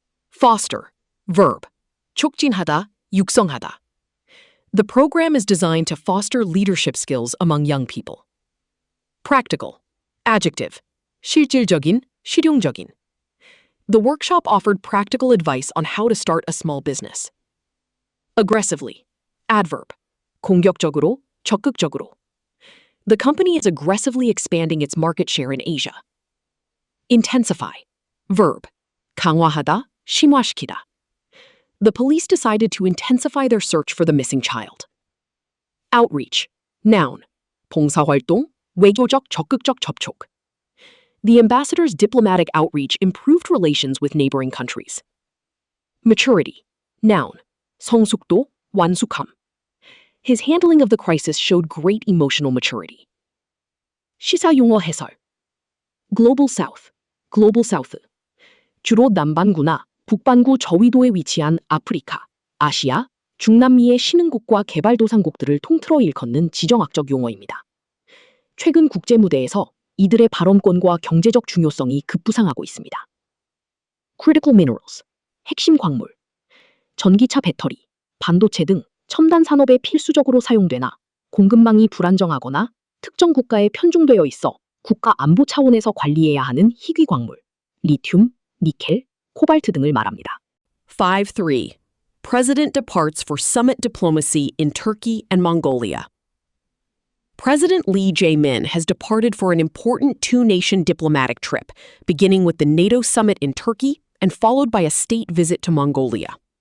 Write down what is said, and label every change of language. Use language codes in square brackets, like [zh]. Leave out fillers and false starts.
[en] Foster. Verb. [ko] 촉진하다, 육성하다. [en] The program is designed to foster leadership skills among young people. Practical. Adjective. [ko] 실질적인, 실용적인. [en] The workshop offered practical advice on how to start a small business. Aggressively. Adverb. [ko] 공격적으로, 적극적으로. [en] The company is aggressively expanding its market share in Asia. Intensify. Verb. [ko] 강화하다, 심화시키다. [en] The police decided to intensify their search for the missing child. Outreach. Noun. [ko] 봉사활동, 외교적 적극적 접촉. [en] The ambassador's diplomatic outreach improved relations with neighboring countries. Maturity. Noun. [ko] 성숙도, 완숙함. [en] His handling of the crisis showed great emotional maturity. [ko] 시사용어 해설. [en] Global South. Global South. [ko] 주로 남반구나 북반구 저위도에 위치한 아프리카, 아시아, 중남미의 신흥국과 개발도상국들을 통틀어 일컫는 지정학적 용어입니다. 최근 국제 무대에서 이들의 발언권과 경제적 중요성이 급부상하고 있습니다. Critical Minerals, 핵심 광물, 전기차 배터리, 반도체 등 첨단 산업에 필수적으로 사용되나 공급망이 불안정하거나 특정 국가에 편중되어 있어 국가 안보 차원에서 관리해야 하는 희귀 광물, 리튬, 니켈, 코발트 등을 말합니다. 5.3. [en] President departs for summit diplomacy in Turkey and Mongolia. President Lee Jae-min has departed for an important two-nation diplomatic trip, beginning with the NATO summit in Turkey and followed by a state visit to Mongolia.